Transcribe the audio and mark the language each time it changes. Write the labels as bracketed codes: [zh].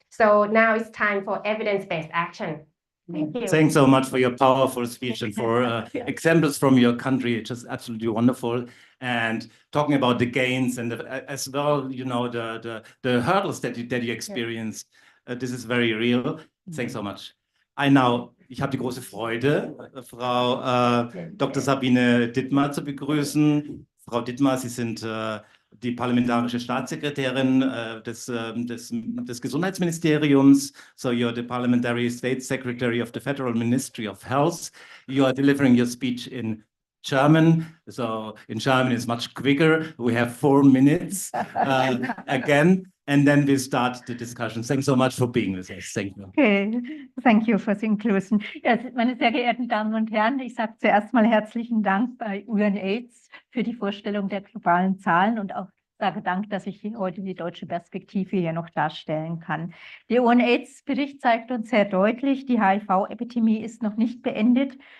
[en] So now it's time for evidence-based action. Thank you. Thanks so much for your powerful speech and for examples from your country. It's just absolutely wonderful. And talking about the gains and as well, you know, the hurdles that you experienced. This is very real. Thanks so much. [de] Ich habe die große Freude, Frau Dr. Sabine Dittmar zu begrüßen. Frau Dittmar, Sie sind die parlamentarische Staatssekretärin des Gesundheitsministeriums. [en] So you're the Parliamentary State Secretary of the Federal Ministry of Health. You are delivering your speech in German. So in German it's much quicker. We have 4 minutes again, and then we start the discussion. Thanks so much for being with us. Thank you. Okay, thank you for the inclusion. [de] Ja, meine sehr geehrten Damen und Herren, ich sage zuerst mal herzlichen Dank bei UNAIDS für die Vorstellung der globalen Zahlen und auch sage Dank, dass ich heute die deutsche Perspektive hier noch darstellen kann. Der UNAIDS-Bericht zeigt uns sehr deutlich, die HIV-Epidemie ist noch nicht beendet.